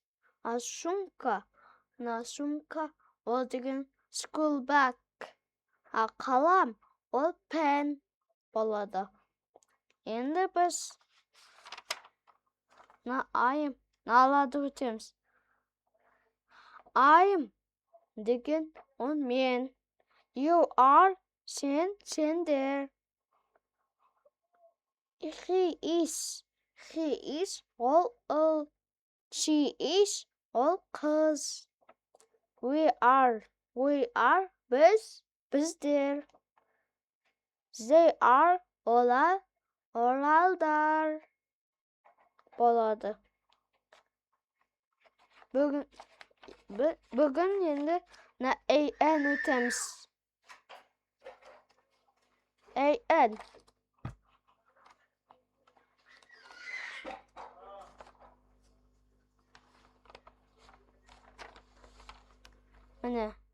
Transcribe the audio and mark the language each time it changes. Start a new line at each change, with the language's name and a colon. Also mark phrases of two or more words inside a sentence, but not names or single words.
Kazakh: Сумка, ол деген
English: school bag.
Kazakh: Қалам, ол pen болады. Енді біз алады өтеміз. I'm деген ол мен.
English: You are сендер. He is
Kazakh: ол ұл.
English: She is
Kazakh: ол қыз.
English: We are біздер. They are
Kazakh: оралдар болады. Бүгін енді an өтеміз. An. Міне.